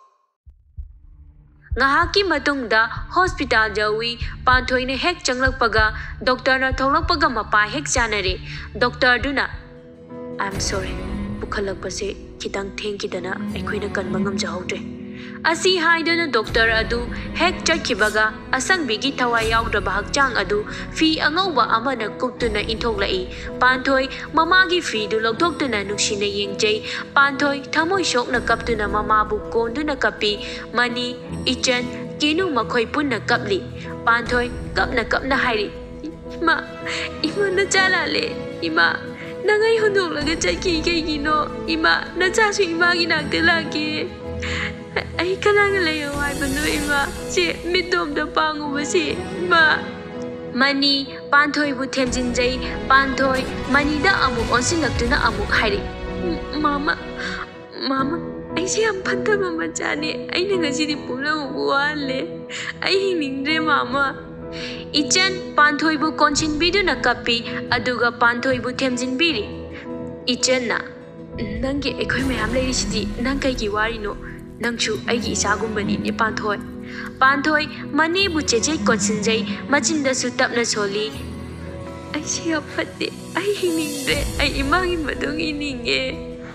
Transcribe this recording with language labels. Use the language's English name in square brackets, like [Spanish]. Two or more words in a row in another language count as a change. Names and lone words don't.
[Manipuri] ngahaki matungda hospital jawi Panthoi ne hek changlakpaga doctor na tholakpaga mapa hek chanare doctor duna [English] I'm sorry [Manipuri] bukhalakpase kitang thengkidana ekhoina kanba ngamjahautre asi haidana doctor adu hek chakhibaga asangbigi thawai yaudaba hakchang adu fi angauba amana kuptuna inthoklai Panthoi mamagi fi du loktoktuna nuksina yengjai Panthoi thamoi shokna kaptuna mamabu konduna kapi mani ichan Kenu makhoi punna kapli Panthoi kapna hairi ima na chala le ima nangai hunduk laga chaki gino ima na chasu ima gi nakte lagi ai kanang layo ai banu ima che midom da pangu basi ma mani Panthoi bu themjin jai Panthoi mani da amuk onsin laktuna amuk hairi mama ai se am phanta mama chane ai na ngasi di pula wale ai hiningre mama Ichan Panthoi bu konchin bidu na kapi aduga Panthoi bu themjin biri Ichan na nange ekhoi mayam leiri sidi nang kai gi wari no nangchu aigi isagumbani ne Panthoi mani bu cheche konsinjai machinda su tapna soli ai se aphatte ai hiningre ai imagi madung ininge